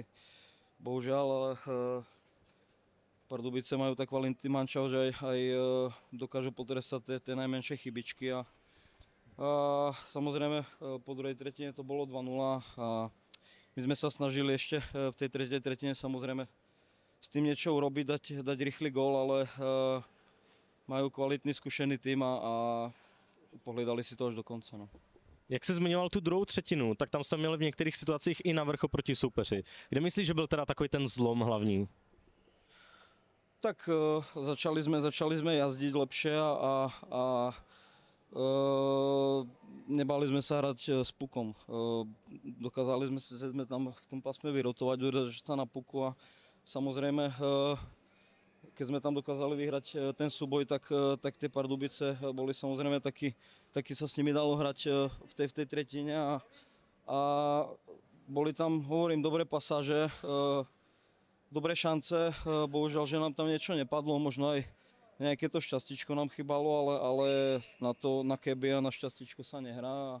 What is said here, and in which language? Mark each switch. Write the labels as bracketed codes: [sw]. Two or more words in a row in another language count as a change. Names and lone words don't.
[sk] Bohužiaľ, ale Pardubice majú tak kvalitný mančav, že aj dokážu potrestať tie najmenšie chybičky a samozrejme po druhej tretine to bolo 2-0 a my sme sa snažili ešte v tej tretej tretine samozrejme s tým niečo urobiť, dať rýchly gól, ale majú kvalitný zkušený tým a pohledali si to až do konce. No. [cs] Jak jsi zmiňoval tu druhou třetinu, tak tam jste měli v některých situacích i navrch oproti soupeři. Kde myslíš, že byl teda takový ten zlom hlavní? [sk] Tak začali sme jazdiť lepšie a nebali sme sa hrať s pukom. Dokázali sme tam v tom pásme vyrotovať, udržať sa na puku a samozrejme, keď sme tam dokázali vyhrať ten súboj, tak tie Pardubice boli samozrejme taky sa s nimi dalo hrať v tej tretine a boli tam, hovorím, dobré pasáže, dobré šance, bohužiaľ, že nám tam niečo nepadlo, možno aj nejaké to šťastíčko nám chýbalo, ale na keby a na šťastíčko sa nehrá.